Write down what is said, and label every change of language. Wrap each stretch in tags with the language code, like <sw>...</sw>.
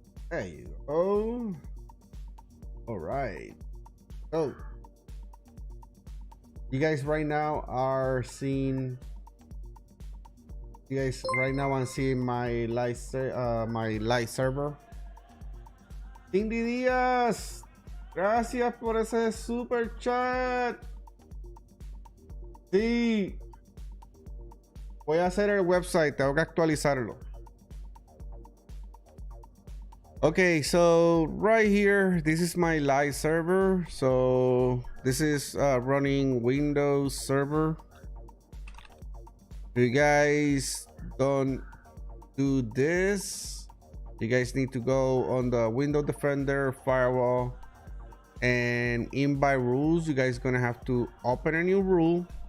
<en>There you go. All right. So you guys right now are seeing. You guys right now are seeing my live server.</en> <es>Cindy Díaz, gracias por ese super chat. Sí. Voy a hacer el website, tengo que actualizarlo.</es> <en>Okay, so right here, this is my live server. So this is running Windows server. If you guys don't do this, you guys need to go on the Windows Defender firewall, and in by rules, you guys gonna have to open a new rule.</en>